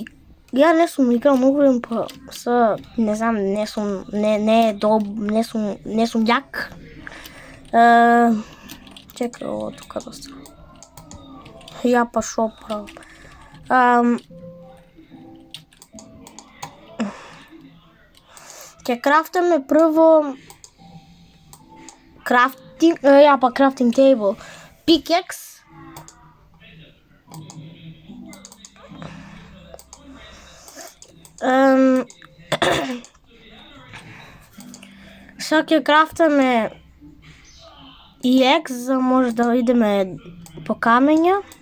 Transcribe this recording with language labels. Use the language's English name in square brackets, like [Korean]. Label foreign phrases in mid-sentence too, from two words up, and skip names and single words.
[Macedonian] Ја не сум играл многу време па не знам, не сум јак. Чекај ово тука доста. Ја па шо правам. Ќе крафтаме прво [English] crafting table, pickaxe, [Macedonian] сега ќе крафтаме и X, за може да идеме по камења.